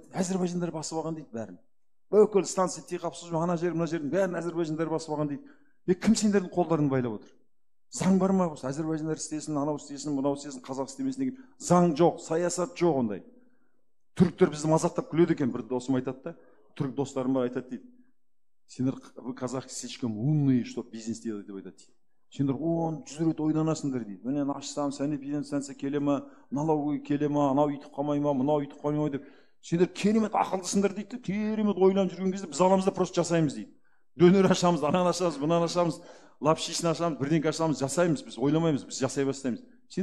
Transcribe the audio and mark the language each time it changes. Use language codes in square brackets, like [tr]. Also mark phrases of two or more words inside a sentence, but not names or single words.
[kk] Әзербайжандар басып алған дейді бәрін. Бүкіл станция тек қапсыз, ана жер, мына жердің бәрін әзербайжандар басып алған дейді. Кім сендердің қолдарын байлап отыр? Заң бар ма? Әзербайжандар істесін, анау істесін, мынау істесін, қазақ істемесін деген. Заң жоқ, саясат жоқ ондай. Түріктер бізді мазақтап күледі екен, бір досым айтады да. Түрік достарым бар айтады дейді. Сендер, [ru] вы казахи слишком умные, чтобы бизнес делать [kk] деп айтады дейді. Сендер 10-100 рет ойланасыңдар дейді. Міне ашсам, сәне бизнес станция келе ма, налоговый келе ма, анау үйтіп қалмай ма, мынау үйтіп қалмай ма деп. Сендер керемет ақылдысыңдар дейді. Керемет ойланып жүрген кезде біз аламыз да просто жасаймыз дейді. Дөнер ашамыз, ананы ашамыз, бұнаны ашамыз, лапшисін ашамыз, бірдеңке ашамыз, жасаймыз, біз ойламаймыз, біз жасай бастаймыз.